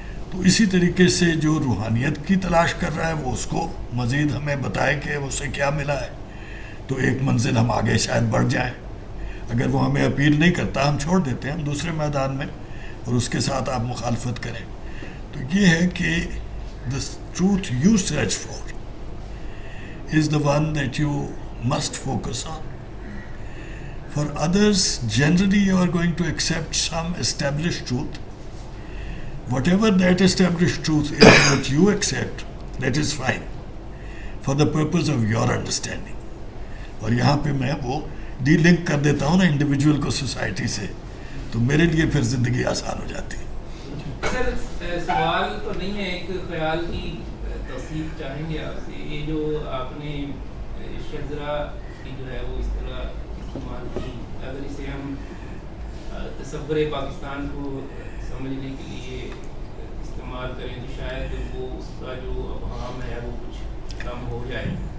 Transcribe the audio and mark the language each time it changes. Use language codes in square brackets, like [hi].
[ur] تو اسی طریقے سے جو روحانیت کی تلاش کر رہا ہے وہ اس کو مزید ہمیں بتائے کہ اسے کیا ملا ہے، تو ایک منزل ہم آگے شاید بڑھ جائیں. اگر وہ ہمیں اپیل نہیں کرتا ہم چھوڑ دیتے ہیں ہم دوسرے میدان میں، اور اس کے ساتھ آپ مخالفت کریں. تو یہ ہے کہ [en] the truth you search for is the one that you must focus on. For others, generally you are going to accept some established truth. Whatever that established truth is that you accept, that is fine for the purpose of your understanding. [ur] اور یہاں پہ میں وہ D link کر دیتا ہوں نا individual کو سوسائٹی سے، تو میرے لیے پھر زندگی آسان ہو جاتی ہے. سر سوال تو نہیں ہے، ایک خیال کی تصدیق چاہیں گے آپ سے. یہ جو آپ نے شجرا کی جو ہے وہ اس طرح استعمال کی، اگر اسے ہم تصور پاکستان کو سمجھنے کے لیے استعمال کریں تو شاید وہ اس کا جو ابہام ہے وہ کچھ کم ہو جائے.